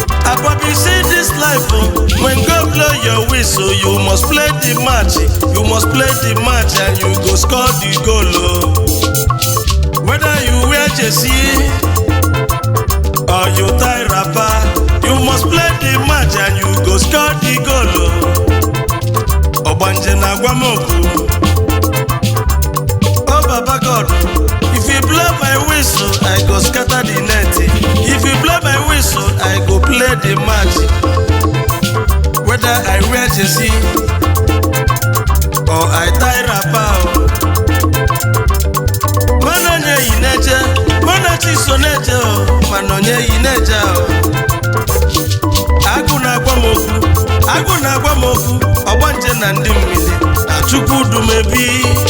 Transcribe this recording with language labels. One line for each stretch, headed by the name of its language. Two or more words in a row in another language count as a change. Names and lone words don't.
Nigerian Pidgin: Akwabi, see this life, oh. When God blow your whistle, you must play the match. You must play the match and you go score the goal, oh. Whether you wear jersey, Oh, you tie wrapper, you must play the match and you go score the goal, oh.
Igbo: Ogbanje na-agwa m okwu.
Nigerian Pidgin: Oh, Baba God, if you blow my whistle, I go scatter the net. If you blow my whistle, I go play the match. Whether I wear jersey Ọ I tie wrapper o.
Igbo: Mana onye yi na-eje, mana chi so na-eje o, mana onye yi na-eje o. Agụ na-agwa m okwu, agụ na-agwa m okwu, ọgbanje na ndị mmiri, na Chukwu du m ebi.